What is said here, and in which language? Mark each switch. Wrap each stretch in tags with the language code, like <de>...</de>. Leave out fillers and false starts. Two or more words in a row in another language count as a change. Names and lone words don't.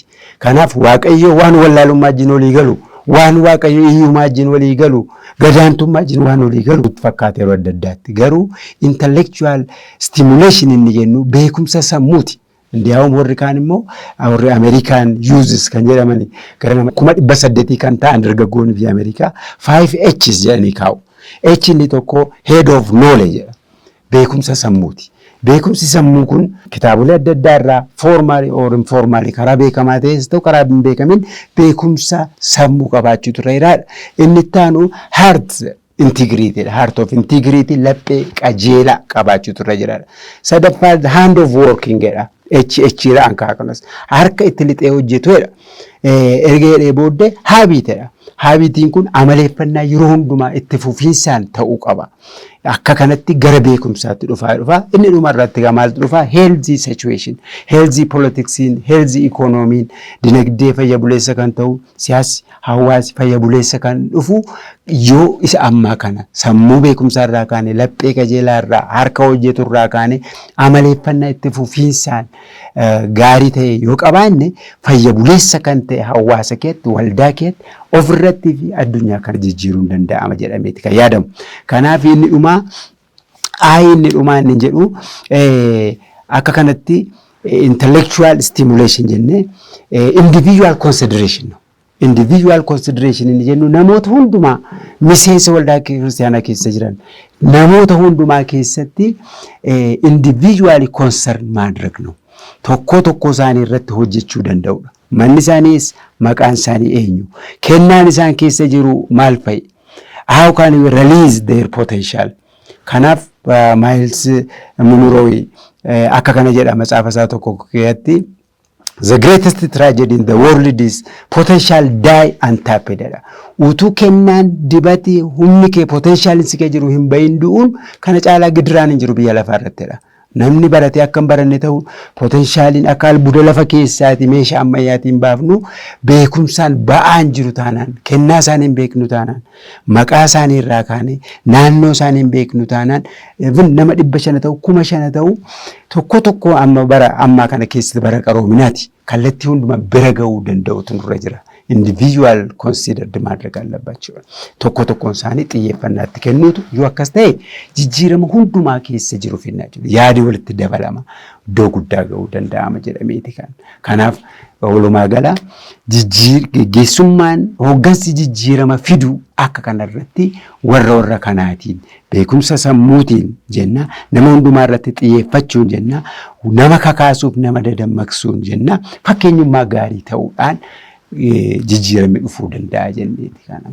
<om>Kanaaf Waaqayyo waan wallaalummaa wajjin walii galu, waan Waaqayyo hiyyummaa wajjin walii galu, gadaantummaa wajjin waan walii galu fakkaata yeroo adda addaatti. Garuu</om> <en>intellectual stimulation</en> <om>inni jennu beekumsa sammuuti. Ndiyaawwan warri kaan immoo warri</om> <en>American uses</en> <om>kan jedhamani gara nama 800 kan ta'an dargaggoonni biyya Ameerikaa 5H's jedhanii kaa'u. H inni tokko</om> <en>head of knowledge</en> <om>beekumsa sammuuti. Beekumsi sammuu kun kitaabolee adda addaa irraa</om> <en>formally or informally</en> <om>karaa beekamaa ta'es ta'u karaa hin beekamin beekumsa sammuu qabaachuutu irra jiraadha. Inni itti aanu</om> <en>heart integrity, heart of integrity</en> <om>laphee qajeelaa qabaachuutu irra jiraadha. Sadaffaa</om> <en>hand of working</en> <om>jedha. H ankaa kanas harka itti lixee hojjetuudha. Erga jedhee booddee habitedha. Habitiin kun amaleeffannaa yeroo hundumaa itti fufiinsaan ta'uu qaba. Akka kanatti gara beekumsaatti dhufa. Inni dhuma irratti maaltu dhufa?</om> <en>Healthy situation, healthy politics, healthy economy,</en> <om>dinagdee fayya buleessa kan ta'u, siyaasi, hawaasi fayya buleessa kan dhufu yoo isa ammaa kana sammuu beekumsaa irraa kaane, laphee qajeelaa irraa, harka hojjetu irraa kaane amaleeffannaa itti fufiinsaan gaarii ta'e yoo qabaanne fayya buleessa kan ta'e hawaasa keetti, waldaa keetti ofirratti fi addunyaa kana jijjiiruun danda'ama jedhameeti kan yaadamu. Kanaaf inni dhumaa inni jedhu akka kanatti</om> <en>intellectual stimulation</en> <om>jenne</om> <en>individual consideration. Individual consideration</en> <om>inni jennu namoota hundumaa miseensa waldaa kiristaanaa keessa jiran namoota hundumaa keessatti</om> <en>individually concern</en> <om>maadreg ነው tokko isaanii irratti hojjechuu danda'udha. Manni isaaniis maqaan isaanii eenyu, kennaan isaan keessa jiru maal fa'i,</om> <en>how can we release their potential.</en> <om>Kanaaf Miles Monroe akka kana jedha macaafa isaa tokko keessatti</om> <en>the greatest tragedy in the world is potential die untapped.</en> <om>Utuu kennaan dibati humni kee potential si kee jiru hin bayin du'uun kana caalaa gidiraan hin jiru biyya lafaa irrattidha. Namni baratee akka hin baranne ta'u potentialiin akka albuuda lafa keessaati meeshaa ammayyaatiin baafnu beekumsaan ba'aan jiru taanaan kennaa isaanii hin beeknu taanaan maqaa isaanii irraa kaane naannoo isaanii hin beeknu taanaan nama 500 ta'u 5,000 ta'u tokko ammaa kana keessatti bara qaroominaati kallattii hunduma bira ga'uu danda'utu nurra jira.</om> <en>Individual considered</en> <om>maadreg allabaachuu tokkoon isaanii xiyyeeffannaatti kennuutu yoo akkas ta'e jijjiirama hundumaa keessa jiru finnaa jiru yaadi walitti dabalama iddoo guddaa ga'uu danda'ama jedhameeti kan. Kanaaf walumaa gala geggeessummaan hooggansi jijjiirama fiduu akka kanarratti warra kanaatiin beekumsa sammuutiin jenna nama hundumaa irratti xiyyeeffachuun jenna nama kakaasuuf nama dadammaqsuun jenna fakkeenyummaa gaarii ta'uudhaan jijjiirame dhufuu danda'a jenneeti kana.</om>